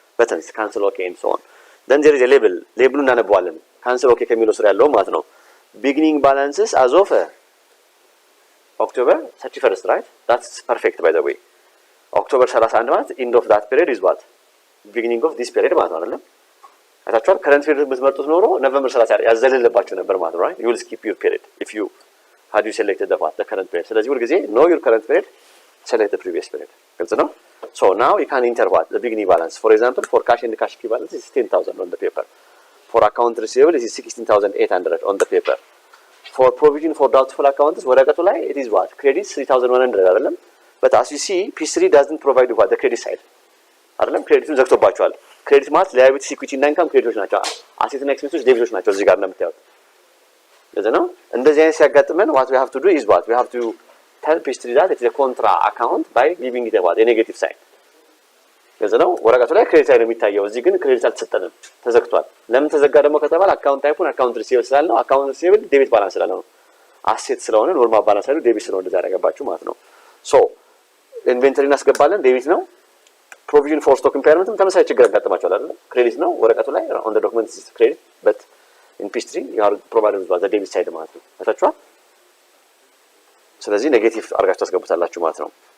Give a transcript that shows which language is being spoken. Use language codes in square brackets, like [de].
[en] Buttons, cancel, okay, and so on. Then there is a label. Label [am] እናነባዋለን። [en] cancel, okay [am] ከሚለው ስር ያለው ማለት ነው። [en] Beginning balances as of October 31st, right? That's perfect by the way. October 31 ማለት end of that period is what? Beginning of this period [am] ማለት ነው አይደለም? አታችኋል? current period የምትመርጡት ኖሮ ኖቬምበር 30 ያዘለለባችሁ ነበር ማለት ነው, right? [en] You will skip your period if you had you selected the current period. [am] ስለዚህ ሁሉ ጊዜ [en] know your current period, select the previous period. [am] ግልጽ ነው? [en] So now you can enter what? The beginning balance. For example, for cash and cash equivalent is 10,000 on the paper. For account receivable is 16,800 on the paper. For provision for doubtful accounts, [am] ወረቀቱ ላይ [en] it is what? Credit 3,100 [am] አይደለም? [en] But as you see, Peachtree doesn't provide what? The credit side. [am] አይደለም? ክሬዲቱን ዘግቶባቸዋል። ክሬዲት ማለት liability, equity እና ኢንካም ክሬዲቶች ናቸው። አሴት እና ኤክስፔንሶች ዴቢቶች ናቸው እዚህ ጋር እንደምታዩት። ለዚህ ነው እንደዚህ አይነት ሲያጋጥመን [en] what we have to do is what? We have to tell Peachtree that it is a contra account by giving it a negative sign. [am] ለዚህ ነው ወረቀቱ ላይ ክሬዲት ላይ ነው የሚታየው፣ እዚህ ግን ክሬዲት አልተሰጠንም፣ ተዘግቷል። ለምን ተዘጋ ደግሞ ከተባለ አካውንት ታይፑን አካውንት ሪሲቨብል ስላልነው፣ አካውንት ሪሲቨብል ዴቢት ባላንስ ስላልነው፣ አሴት ስለሆነ ኖርማል ባላንስ ላይ ዴቢት ስለሆነ እንደዛ ያደረጋባችሁ ማለት ነው። ሶ ኢንቬንተሪ እናስገባለን፣ ዴቢት ነው። ፕሮቪዥን ፎር ስቶክ ኢምፓየርመንትም ተመሳሳይ ችግር ያጋጥማቸዋል አይደል? ክሬዲት ነው ወረቀቱ ላይ [en] on the document is credit but in Peachtree you are provided with the debit side [am] ማለት ነው። ታቻችኋል። ስለዚህ ኔጌቲቭ አርጋችሁ ታስገቡታላችሁ ማለት ነው።